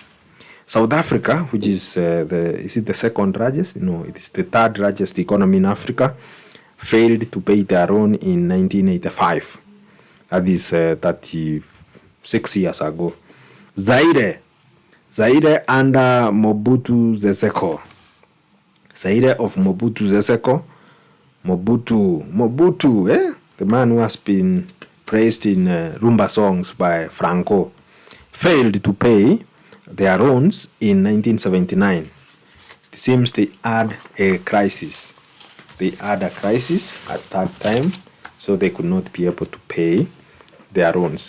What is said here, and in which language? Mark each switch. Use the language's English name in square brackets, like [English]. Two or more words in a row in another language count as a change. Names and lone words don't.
[English] South Africa, which is is it the second largest? No, it is the third largest economy in Africa, failed to pay their loan in 1985. That is 36 years ago. Zaire under Mobutu Sese Seko. Zaire of Mobutu Sese Seko Mobutu, the man who has been praised in Rumba songs by Franco, failed to pay their loans in 1979. It seems they had a crisis. They had a crisis at that time, so they could not be able to pay their loans.